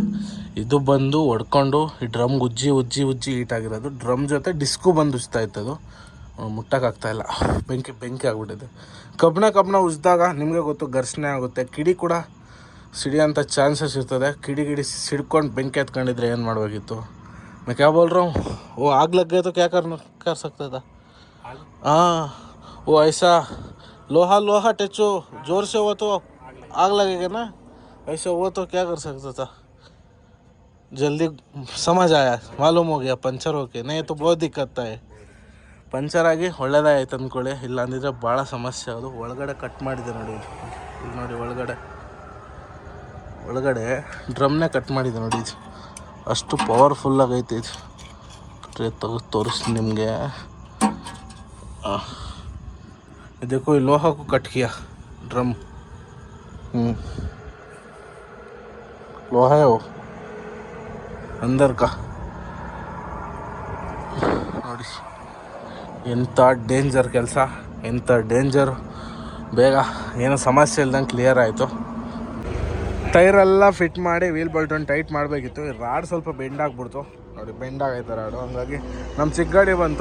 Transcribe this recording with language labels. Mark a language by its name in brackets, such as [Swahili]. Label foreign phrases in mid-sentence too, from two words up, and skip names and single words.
[Kannada] ಇದು ಬಂದು ಹೊಡ್ಕೊಂಡು ಈ ಡ್ರಮ್ಗೆ ಉಜ್ಜಿ ಹೀಟಾಗಿರೋದು. ಡ್ರಮ್ ಜೊತೆ ಡಿಸ್ಕು ಬಂದು ಉಜ್ತಾ ಇತ್ತದು. ಮುಟ್ಟಕ್ಕಾಗ್ತಾಯಿಲ್ಲ, ಬೆಂಕಿ ಆಗಿಬಿಟ್ಟಿದೆ. ಕಬ್ಬಣ ಉಜ್ಜಿದಾಗ ನಿಮಗೆ ಗೊತ್ತು ಘರ್ಷಣೆ ಆಗುತ್ತೆ. ಕಿಡಿ ಕೂಡ ಸಿಡಿಯೋಂಥ ಚಾನ್ಸಸ್ ಇರ್ತದೆ. ಕಿಡಿ ಸಿಡ್ಕೊಂಡು ಬೆಂಕಿ ಎತ್ಕೊಂಡಿದ್ರೆ ಏನು ಮಾಡಬೇಕಿತ್ತು. [Hindi] मैं क्या बोल रहा हूँ, वो आग लग गए तो क्या कर सकता था? हाँ, वो ऐसा लोहा टच हो जोर से हो तो आग लगेगा ना. ऐसा वो तो क्या कर सकता था. जल्दी समझ आया, मालूम हो गया पंचर होके. नहीं तो बहुत दिक्कत है. [Kannada] ಪಂಚರ್ ಆಗಿ ಒಳ್ಳೇದಾಯ್ತು ಅಂದ್ಕೊಳ್ಳಿ. ಇಲ್ಲ ಅಂದಿದ್ರೆ ಭಾಳ ಸಮಸ್ಯೆ. ಅದು ಒಳಗಡೆ ಕಟ್ ಮಾಡಿದೆ ನೋಡಿ. ಇದು ನೋಡಿ ಒಳಗಡೆ ಡ್ರಮ್ನೇ ಕಟ್ ಮಾಡಿದೆ ನೋಡಿ. ಇದು ಅಷ್ಟು ಪವರ್ಫುಲ್ಲಾಗೈತೆ ಇದು. ತೆಗೆದು ತೋರಿಸ್ತೀನಿ ನಿಮಗೆ. [Hindi] देखो ये लोहा को कट किया ड्रम. लोहा है वो अंदर का. [Kannada] ನೋಡಿ ಎಂಥ ಡೇಂಜರ್ ಕೆಲಸ, ಎಂಥ ಡೇಂಜರು. ಬೇಗ ಏನೋ ಸಮಸ್ಯೆ ಇಲ್ದಂಗೆ ಕ್ಲಿಯರ್ ಆಯಿತು. ಟೈರೆಲ್ಲ ಫಿಟ್ ಮಾಡಿ ವೀಲ್ ಬೋಲ್ಟನ್ನು ಟೈಟ್ ಮಾಡಬೇಕಿತ್ತು. ರಾಡ್ ಸ್ವಲ್ಪ ಬೆಂಡ್ ಆಗಿಬಿಡ್ತು ನೋಡಿ. ಬೆಂಡ್ ಆಗೈತೆ ರಾಡು. ಹಂಗಾಗಿ ನಮ್ಮ ಚಿಕ್ಕ ಗಾಡಿ ಬಂತು.